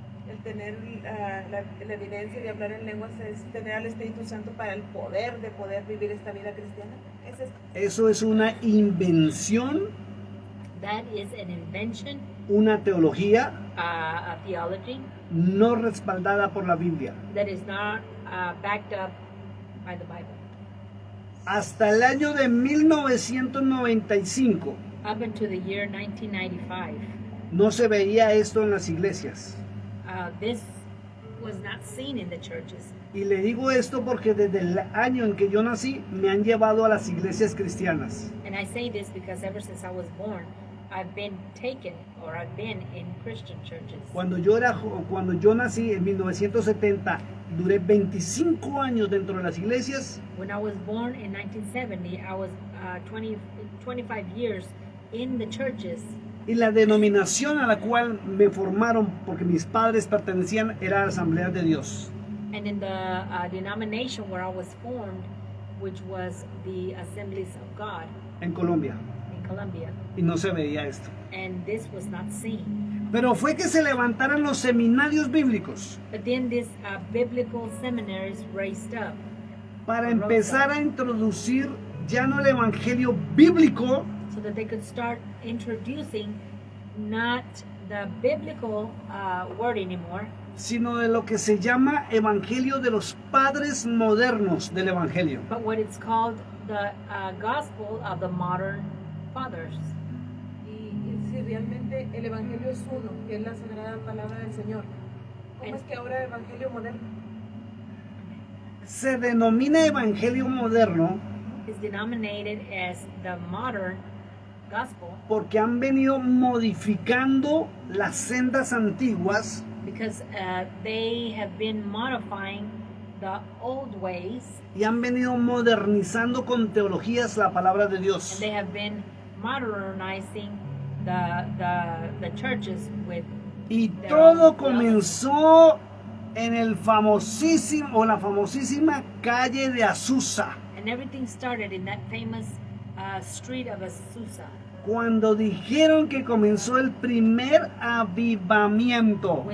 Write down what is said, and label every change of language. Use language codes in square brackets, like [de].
[es] El tener la evidencia de hablar en lenguas es tener al Espíritu Santo para el poder de poder vivir esta vida cristiana. Eso es una invención, [en] That is an invention, [es] una teología [en] a theology [es] no respaldada por la Biblia. [en] that is not backed up by the Bible. [es] Hasta el año de 1995 [en] Up until the year 1995, [es] no se veía esto en las iglesias. [en] this was not seen in the churches. [es] Y le digo esto porque desde el año en que yo nací me han llevado a las iglesias cristianas. [en] And I say this because ever since I was born, I've been taken or I've been in Christian churches. [es] Cuando yo nací en 1970, duré 25 años dentro de las iglesias. [en] When I was born in 1970, I was 25 years in the churches. [es] Y la denominación a la cual me formaron, porque mis padres pertenecían, era la Asamblea de Dios. [en] And in the denomination where I was formed, which was the Assemblies of God [es] En Colombia. [en] in Colombia, [es] Y no se veía esto. [en] and this was not seen. [es] Pero fue que se levantaron los seminarios bíblicos [en] But then these biblical seminaries raised up [es] para empezar a introducir ya no el evangelio bíblico, [en] so that they could start introducing not the biblical word anymore, [es] sino de lo que se llama evangelio de los padres modernos del evangelio. [en] but what it's called the gospel of the modern fathers. [es] Y si realmente el Evangelio es uno, que es la sagrada palabra del Señor, ¿cómo es que ahora Evangelio moderno? Se denomina evangelio moderno [en] Is denominated as the modern gospel [es] porque han venido modificando las sendas antiguas [en] because they have been modifying the old ways [es] y han venido modernizando con teologías la palabra de [en] and [es] Dios. [en] they have been modernizing the churches with [es] Y [en] their [es] todo [en] own philosophy. [es] comenzó en el famosísimo o la famosísima calle de Azusa, [en] And everything started in that famous street of Azusa. [es] cuando dijeron que comenzó el primer avivamiento.